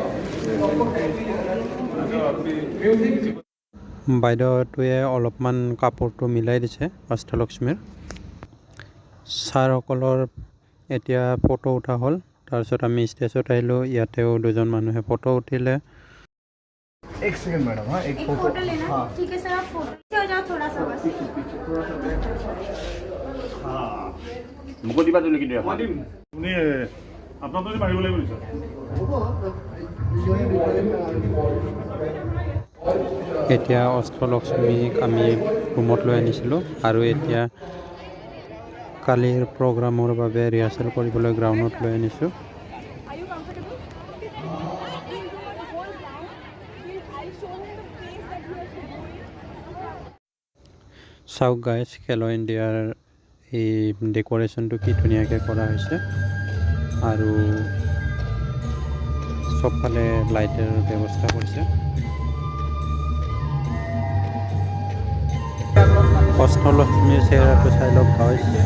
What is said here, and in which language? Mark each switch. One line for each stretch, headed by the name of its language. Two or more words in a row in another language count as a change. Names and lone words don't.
Assamese: বাইদেউটোৱে অলপমান কাপোৰটো মিলাই দিছে অষ্টলক্ষ্মীৰ। ছাৰসকলৰ এতিয়া ফটো উঠা হ'ল। তাৰপিছত আমি ষ্টেজত আহিলোঁ। ইয়াতেও দুজন মানুহে ফটো উঠিলে।
Hindi: एक सेकंड मैडम, हाँ एक फोटो लेना। हाँ ठीक है सर, आप फोटो हो जाओ थोड़ा सा बस। हाँ
Assamese: মুকলি বা তুমি কিন্তু এখন दिम আপুনি আপোনাক তো মাৰিব লাগিব নিশ্চয়। এতিয়া অষ্টলক্ষ্মীক আমি ৰুমত লৈ আনিছিলোঁ আৰু এতিয়া কালিৰ প্ৰগ্ৰামৰ বাবে ৰিহাৰ্চেল কৰিবলৈ গ্ৰাউণ্ডত লৈ আনিছোঁ।
English: Are you comfortable? He'll do the whole round. I'll show him the pace that he has to do it.
Assamese: চাওক গাইজ, খেলো ইণ্ডিয়াৰ এই ডেক'ৰেশ্যনটো কি ধুনীয়াকৈ কৰা হৈছে আৰু চবফালে লাইটৰ ব্যৱস্থা কৰিছে। অষ্টলক্ষ্মীৰ চেহেৰাটো চাই লওক গাইজ।